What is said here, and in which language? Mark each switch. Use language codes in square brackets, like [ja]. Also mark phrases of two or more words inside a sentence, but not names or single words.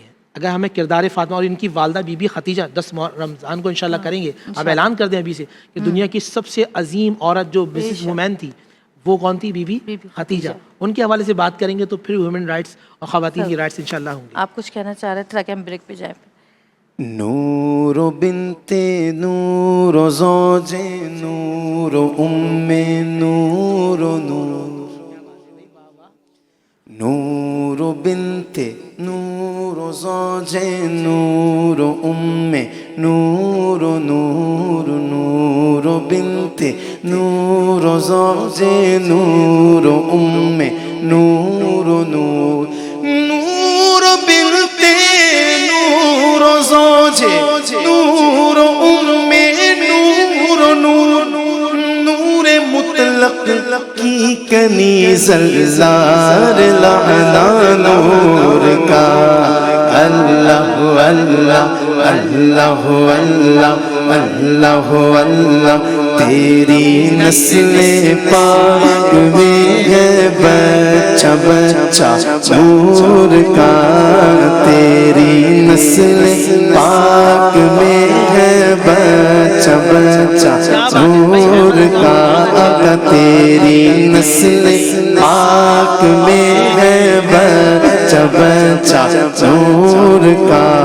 [ur] اگر ہمیں کردار فاطمہ اور ان کی والدہ بی بی خدیجہ 10 رمضان کو انشاءاللہ کریں گے, اب اعلان کر دیں ابھی سے کہ دنیا کی سب سے عظیم عورت جو [en] business woman [ur] تھی وہ کون تھی؟ بی بی خدیجہ. ان کے حوالے سے بات کریں گے تو پھر [en] women rights [ur] اور خواتین کی رائٹس انشاءاللہ ہوں گے. آپ کچھ کہنا چاہ رہے تھے تاکہ ہم بریک پہ جائیں. نور بنت نور زوج نور ام نور نور نور بنت نور زوج نور ام نور نور نور بنت نور زوج نور ام نور نور نور بنت نور زوج نور ام نور نور نور مطلق کی کنیز الزار لعنا نور کا اللہ اللہ اللہ اللہ اللہ اللہ تیری نسل پاک میں ہے بچہ بچہ نور کا تیری نسل پاک میں ہے بچہ بچہ نور کا تیری نسل پاک میں ہے بچہ بچہ نور کا